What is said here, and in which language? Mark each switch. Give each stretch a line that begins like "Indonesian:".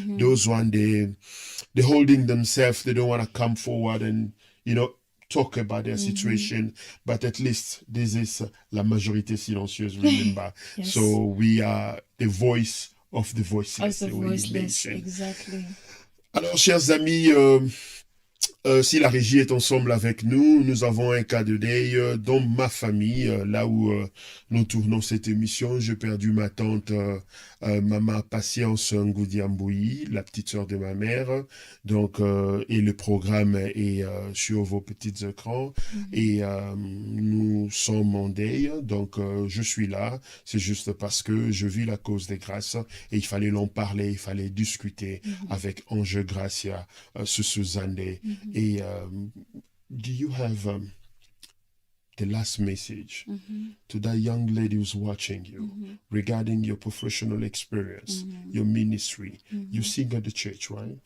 English: Those one, they holding themselves, they don't want to come forward and, you know, talk about their situation, but at least this is
French: la majorité silencieuse,
English: remember. So we are the voice of the voiceless. Of the voiceless, exactly.
French: Alors, chers amis, si la régie est ensemble avec nous, nous avons un cas de deuil dans ma famille, là où nous tournons cette émission. J'ai perdu ma tante, Maman Patience Ngoudiamboui, la petite sœur de ma mère. Donc, et le programme est sur vos petits écrans. Et nous sommes en deuil, donc je suis là. C'est juste parce que je vis la cause des grâces et il fallait l'en parler, il fallait discuter avec Ange Gracia Susuzande.
English: Et do you have the last message to that young lady who's watching you regarding your professional experience, your ministry? You sing at the church, right?